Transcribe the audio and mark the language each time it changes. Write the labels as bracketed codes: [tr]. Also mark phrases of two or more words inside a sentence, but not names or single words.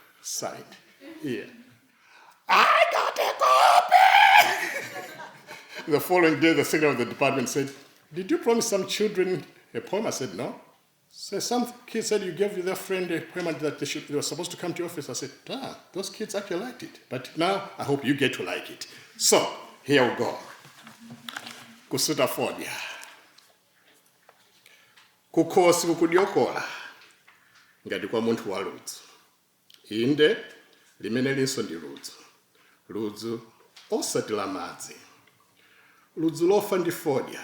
[en] Signed. Here. I got a copy! the following day, the secretary of the department said, "Did you promise some children a poem?" I said, "No." So some kids said you gave their friend a poem and that they were supposed to come to your office. I said, "Damn, those kids actually liked it. But now I hope you get to like it." So here we go. [ny] Kusuta Fordia. Kukhosi kukudyokola ngati kwa munthu wa ludzu. Inde limene linso ndi ludzu. Ludzu osati la madzi. Ludzu lofa ndi fodya.